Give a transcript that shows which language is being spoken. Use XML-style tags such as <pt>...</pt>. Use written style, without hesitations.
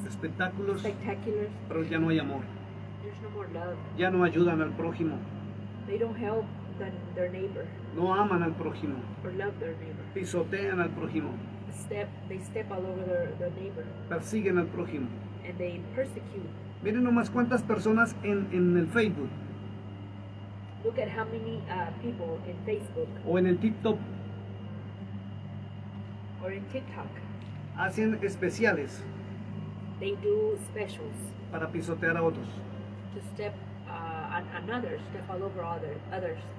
<es>espectáculos,</es> <en>spectaculars.</en> <es>pero ya no hay amor.</es> <en>There's no more love.</en> <es>Ya no ayudan al prójimo,</es> <en>They don't help their neighbor</en> <es>no aman al prójimo,</es> <en>or love their neighbor.</en> <es>pisotean al prójimo,</es> <en>They step all over their neighbor,</en> <es>persiguen al prójimo.</es> <en>and they persecute.</en> <es>Miren nomás cuántas personas en el Facebook</es> <en>Look at how many people in Facebook</en> <es>o en el TikTok</es> <en>or in TikTok,</en> <es>hacen especiales</es> <en>they do specials</en> <es>para pisotear a otros</es> <en>to step on others, step all over others</en>